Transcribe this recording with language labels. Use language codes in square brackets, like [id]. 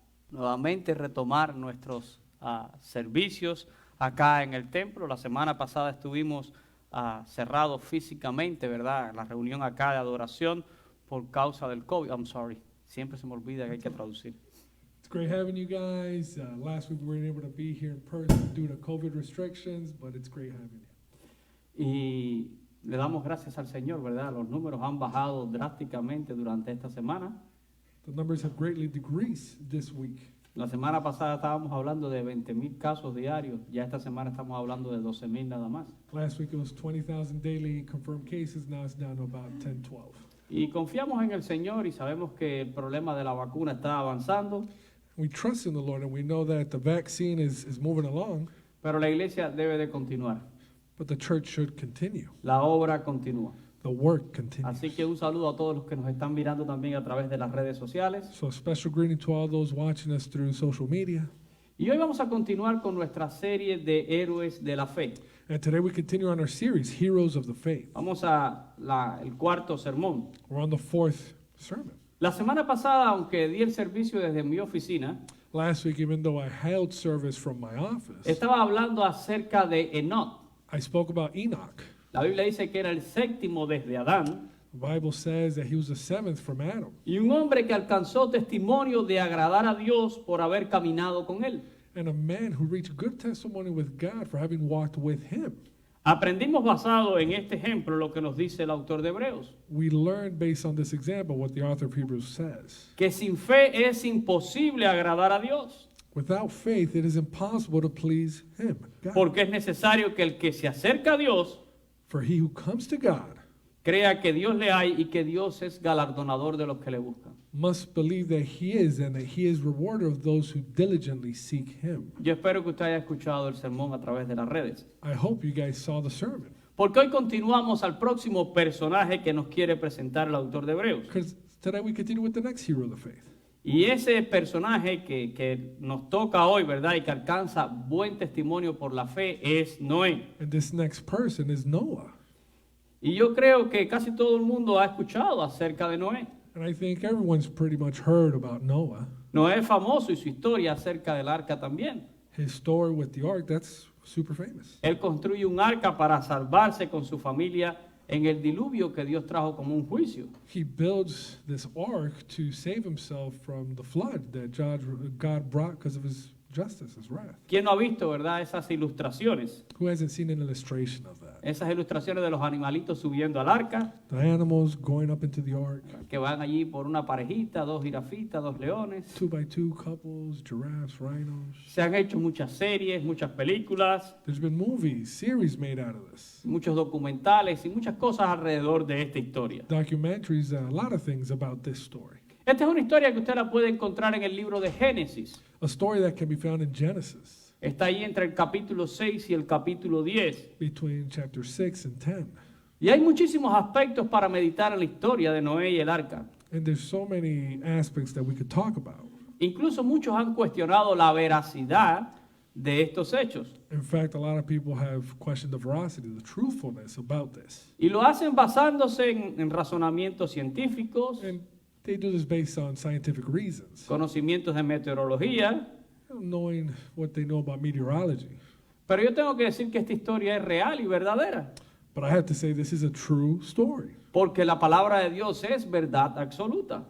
[es] nuevamente retomar nuestros servicios acá en el templo. La semana pasada estuvimos cerrados físicamente, ¿verdad? La reunión acá de adoración por causa del COVID. [en] I'm sorry, [es] siempre se me olvida que hay que traducir. [en] It's great having you guys. Last week we weren't able to be here in person due to COVID restrictions, but it's great having you. [es] Y le damos gracias al Señor, ¿verdad? Los números han bajado drásticamente durante esta semana. [en] The numbers have greatly decreased this week. [es] La semana pasada estábamos hablando de 20,000 casos diarios, ya esta semana estamos hablando de 12,000 nada más. [en] Last week it was 20,000 daily confirmed cases. Now it's down to about 10, 12. [es] Y confiamos en el Señor y sabemos que el problema de la vacuna está avanzando, [en] We trust in the Lord and we know that the vaccine is moving along, [es] pero la iglesia debe de continuar. [en] but the church should continue. [es] La obra continúa. [en] The work continues. [es] Así que un saludo a todos los que nos están mirando también a través de las redes sociales. [en] So a special greeting to all those watching us through social media. [es] Y hoy vamos a continuar con nuestra serie de héroes de la fe. [en] And today we continue on our series, Heroes of the Faith. [es] Vamos a el cuarto sermón. [en] We're on the fourth sermon. [es] La semana pasada, aunque di el servicio desde mi oficina, [en] Last week, even though I held service from my office, [es] estaba hablando acerca de Enoch. [en] I spoke about Enoch. [es] La Biblia dice que era el séptimo desde Adán [en] The Bible says that he was the seventh from Adam, [es] y un hombre que alcanzó testimonio de agradar a Dios por haber caminado con él. [en] and a man who reached good testimony with God for having walked with him. [es] Aprendimos basado en este ejemplo lo que nos dice el autor de Hebreos, [en] We learned based on this example what the author of Hebrews says. [es] que sin fe es imposible agradar a Dios, [en] Without faith, it is impossible to please him, God. [es] porque es necesario que el que se acerca a Dios [en] For he who comes to God [es] crea que Dios le hay y que Dios es galardonador de los que le buscan. [en] must believe that he is and that he is rewarder of those who diligently seek him. [es] Yo espero que usted haya escuchado el sermón a través de las redes, [en] I hope you guys saw the sermon, [es] porque hoy continuamos al próximo personaje que nos quiere presentar el autor de Hebreos. [en] because today we continue with the next hero of the faith. [es] Y ese personaje que nos toca hoy, ¿verdad? Y que alcanza buen testimonio por la fe es Noé. [en] And this next person is Noah. [es] Y yo creo que casi todo el mundo ha escuchado acerca de Noé. [en] And I think everyone's pretty much heard about Noah. [es] Noé es famoso y su historia acerca del arca también. [en] His story with the ark, that's super famous. [es] Él construye un arca para salvarse con su familia en el diluvio que Dios trajo como un juicio. [en] He builds this ark to save himself from the flood that God brought because of his justice, his wrath. [es] ¿Quién no ha visto, verdad, esas ilustraciones? [en] Who hasn't seen an illustration of that? [es] Esas ilustraciones de los animalitos subiendo al arca, [en] The animals going up into the ark, [es] que van allí por una parejita, 2 jirafitas, 2 leones. [en] 2x2 couples, giraffes, rhinos. [es] Se han hecho muchas series, muchas películas, [en] There's been movies, series made out of this. [es] muchos documentales y muchas cosas alrededor de esta historia. [en] Documentaries, a lot of things about this story. [es] Esta es una historia que usted la puede encontrar en el libro de Génesis. [en] A story that can be found in Genesis, [es] Está ahí entre el capítulo 6 y el capítulo 10. [en] between chapter 6 and 10. [es] Y hay muchísimos aspectos para meditar en la historia de Noé y el arca. [en] And there's so many aspects that we could talk about. [es] Incluso muchos han cuestionado la veracidad de estos hechos. [en] In fact, a lot of people have questioned the veracity, the truthfulness about this. [es] Y lo hacen basándose en razonamientos científicos, [en] And they do this based on scientific reasons, [es] conocimientos de meteorología. [en] knowing what they know about meteorology. [es] Pero yo tengo que decir que esta historia es real y verdadera, [en] But I have to say this is a true story [es] porque la palabra de Dios es verdad absoluta.